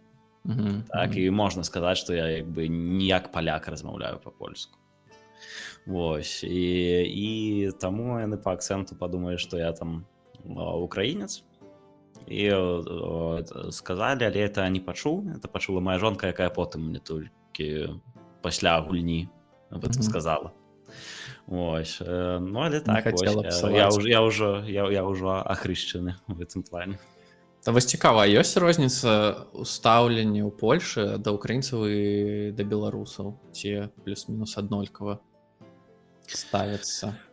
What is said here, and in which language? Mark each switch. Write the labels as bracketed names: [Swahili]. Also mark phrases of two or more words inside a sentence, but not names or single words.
[Belarusian] Так, і можна сказаць, што я як бы не як паляк размаўляю па-польску. Вось, і таму яны па акцэнту падумалі, што я там украінец, і сказалі, але это не пачуў, это пачула моя жонка, якая потым мне толькі пасля гульні [Russian] об этом [Belarusian] сказала. Вось, ну, але так, я ўжо ахрышчаны в гэтым плане. Та вось цікава, ёсць розніца ў стаўленні ў Польшы да ўкраінцаў і да беларусаў, ці плюс-мінус аднолькава ставяцца?